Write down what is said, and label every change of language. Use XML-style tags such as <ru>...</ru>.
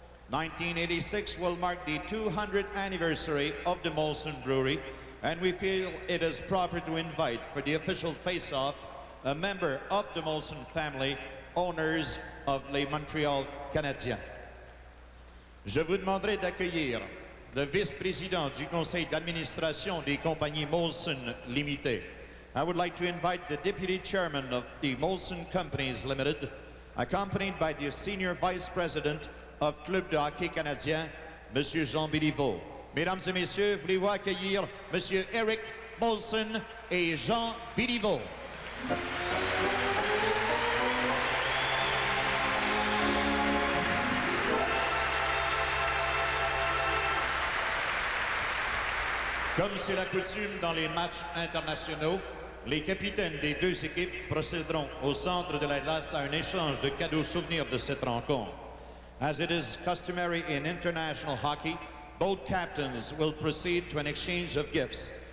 <en>1986 will mark the 200th anniversary of the Molson Brewery, and we feel it is proper to invite for the official face-off a member of the Molson family, owners of les Montreal Canadiens.</en> <fr>Je vous demanderai d'accueillir le vice-président du conseil d'administration des compagnies Molson Limited.</fr> <en>I would like to invite the deputy chairman of the Molson Companies Limited, accompanied by the senior vice president of Club de hockey canadien, Monsieur Jean Béliveau.</en> <fr>Mesdames et messieurs, voulez-vous accueillir Monsieur Eric Molson et Jean Béliveau. Comme c'est la coutume dans les matchs internationaux, les capitaines des deux équipes procéderont au centre de la glace à un échange de cadeaux souvenirs de cette rencontre.</fr> <en>As it is customary in international hockey, both captains will proceed to an exchange of gifts.</en>